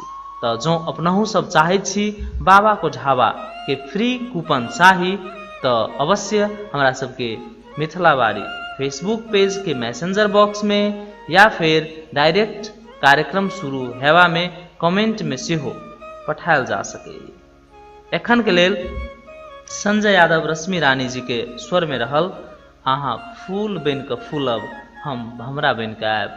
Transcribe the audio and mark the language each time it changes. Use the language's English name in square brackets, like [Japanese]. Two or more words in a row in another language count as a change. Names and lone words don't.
[Maithili] तो जो अपनहु सब चाहै छी बाबा को ढाबा के [English] free coupon [Maithili] चाही तो अवश्य हमरा सबके मिथिलावारी फेसबुक पेज के [English] messenger box [Maithili] में या फिर डायरेक्ट कार्यक्रम शुरू हेवा में कमेंट में सेहो पठायल जा सके। एखन के लेल संजय यादव रश्मि रानी जी के स्वर में रहल अहाँ फूल बन के फूलब हम भमरा बन के आयब।